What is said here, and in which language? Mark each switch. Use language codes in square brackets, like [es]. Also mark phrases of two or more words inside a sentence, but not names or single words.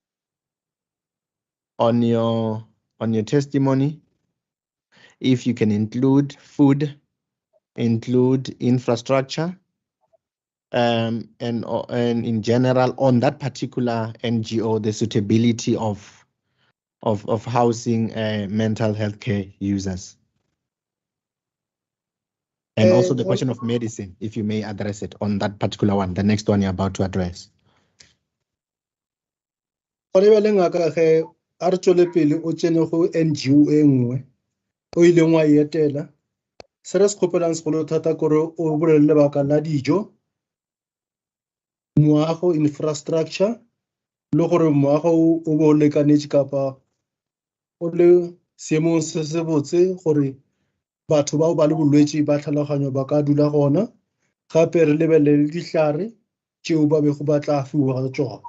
[en] your testimony, if you can include food, include infrastructure, and in general on that particular NGO, the suitability of housing mental health care users. And also the question of medicine, if you may address it on that particular one, the next one you're about to address. [tn] A re tswele pele o tsene go NGO e nngwe o ileng wa etela se re se kgopelang segolo thata kore o bolele lebaka la dijo, moago, infrastructure, le gore moago o bo lekanetse kapa o le seemong se se botse gore batho bao ba le bolwetse ba tlhaloganyo ba ka dula gona, gape re lebelele ditlhare tšeo ba bego ba tla fiwa tsona.